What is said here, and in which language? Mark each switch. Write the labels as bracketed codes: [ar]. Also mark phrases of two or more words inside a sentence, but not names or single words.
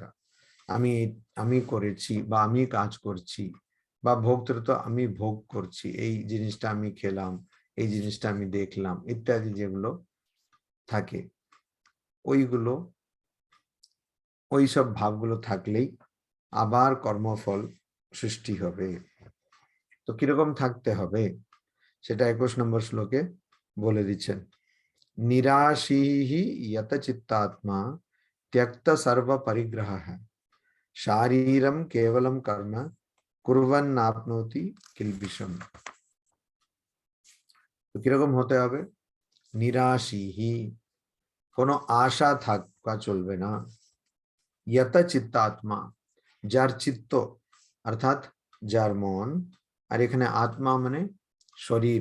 [bn] আমি আমি করেছি বা আমি কাজ করছি, বা ভোক্তৃত্ব আমি ভোগ করছি, এই জিনিসটা আমি খেলাম, এই জিনিসটা আমি দেখলাম, ইত্যাদি যেগুলো থাকে, ওইগুলো, ওই সব ভাবগুলো থাকলেই আবার কর্মফল সৃষ্টি হবে। তো কিরকম থাকতে হবে সেটা 21 নম্বর শ্লোকে বলে দিচ্ছেন। [sa] নিরাশীহি यत चित्तात्मा त्यक्त सर्व परिग्रह है शारीरम केवलम कर्म कुर्वन् आपनोति किल्बिषम। [bn] তো কিরকম হতে হবে? নিরাশীহি, কোনো আশা থাকা চলবে না। यत চিত্তাত্মা, যার চিত্ত অর্থাৎ যার মন, আর এখানে আত্মা মানে শরীর।